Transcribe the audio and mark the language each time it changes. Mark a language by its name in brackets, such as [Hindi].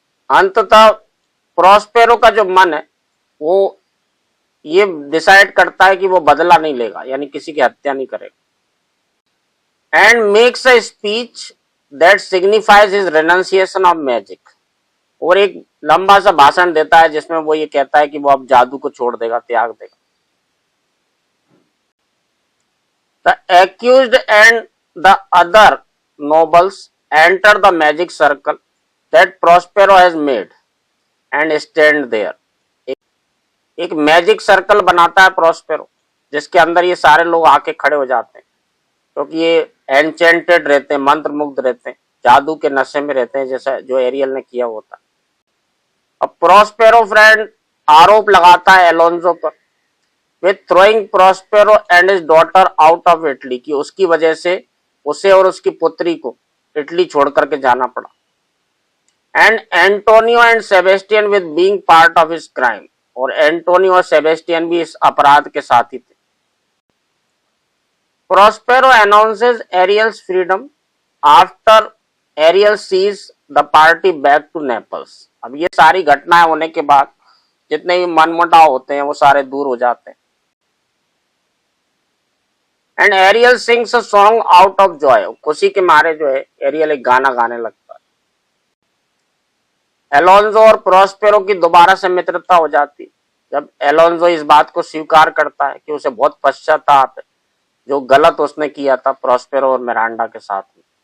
[Hindi] अंततः प्रॉस्पेरो का जो मन है वो ये डिसाइड करता है कि वो बदला नहीं लेगा, यानी किसी की हत्या नहीं करेगा। [English] And makes a speech that signifies his renunciation of magic. [Hindi] और एक लंबा सा भाषण देता है जिसमें वो ये कहता है कि वो अब जादू को छोड़ देगा, त्याग देगा। [English] The accused and the other nobles enter the magic circle that Prospero has made and stand there. [Hindi] एक मैजिक सर्कल बनाता है प्रॉस्पेरो जिसके अंदर ये सारे लोग आके खड़े हो जाते हैं क्योंकि ये एनचेंटेड रहते हैं, मंत्र मुग्ध रहते हैं, जादू के नशे में रहते हैं, जैसा जो एरियल ने किया होता है। अब प्रॉस्पेरो फ्रेंड आरोप लगाता है एलोंजो पर [English] with throwing Prospero and his daughter out of Italy, [Hindi] कि उसकी वजह से उसे और उसकी पुत्री को इटली छोड़ करके जाना पड़ा। [English] And Antonio and Sebastian with being part of his crime. [Hindi] और एंटोनियो और सेबेस्टियन भी इस अपराध के साथ ही थे। [English] Prospero announces Ariel's freedom after Ariel sees the party back to Naples। [Hindi] अब ये सारी घटनाएं होने के बाद जितने भी मनमुटाव होते हैं वो सारे दूर हो जाते हैं। [English] And Ariel sings a song out of joy. [Hindi] खुशी के मारे जो है एरियल एक गाना गाने लगता है। एलोंजो और प्रॉस्पेरो की दोबारा से मित्रता हो जाती। जब एलोंजो इस बात को स्वीकार करता है कि उसे बहुत पश्चाताप है जो गलत उसने किया था प्रॉस्पेरो और मिरांडा के साथ में।